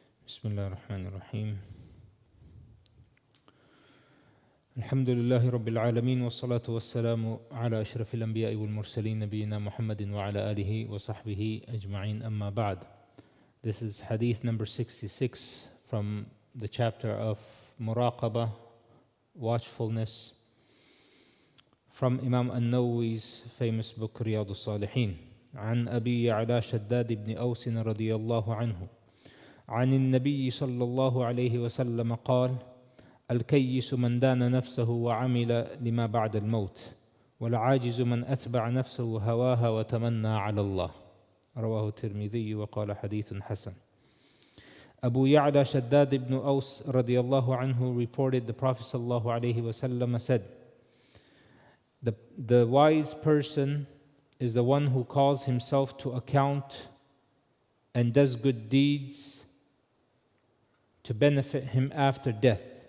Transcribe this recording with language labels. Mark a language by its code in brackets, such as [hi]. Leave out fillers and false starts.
[ar] بسم الله الرحمن الرحيم الحمد لله رب العالمين والصلاة والسلام على أشرف الأنبياء والمرسلين نبينا محمد وعلى آله وصحبه أجمعين أما بعد. [en] This is Hadith number 66 from the chapter of Muraqabah, watchfulness, from Imam an-Nawawi's famous book Riyadh al-Saliheen. [ar] عن أبي يعلى شداد ibn Aws رضي الله عنه عن النبي صلى الله عليه وسلم قال: الكيس من دان نفسه وعمل لما بعد الموت، والعاجز من أتبع نفسه هواها وتمنى على الله. رواه الترمذي وقال حديث حسن. [en] Abu Ya'la Shaddad ibn Aws رضي الله عنه reported the Prophet صلى الله عليه وسلم said, the wise person is the one who calls himself to account and does good deeds to benefit him after death.